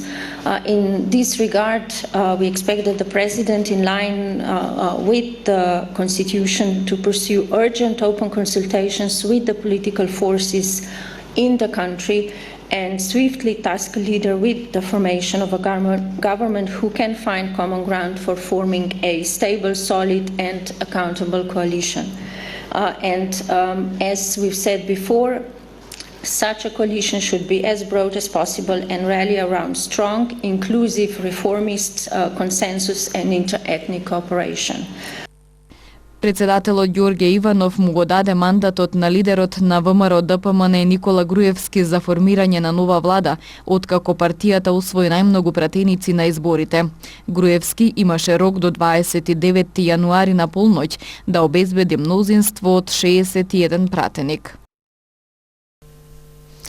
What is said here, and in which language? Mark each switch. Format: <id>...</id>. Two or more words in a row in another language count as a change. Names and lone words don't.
<en>In this regard, we expect that the president, in line with the constitution, to pursue urgent open consultations with the political forces in the country and swiftly task a leader with the formation of a government who can find common ground for forming a stable, solid and accountable coalition. As we've said before, such a coalition should be as broad as possible and rally around strong, inclusive, reformist consensus and inter-ethnic cooperation.</en> <mk>Председателот Ѓорѓе Иванов му го даде мандатот на лидерот на ВМРО ДПМН Никола Груевски за формирање на нова влада, откако партијата усвои најмногу пратеници на изборите. Груевски имаше рок до 29 јануари на полноќ да обезбеди мнозинство од 61 пратеник.</mk>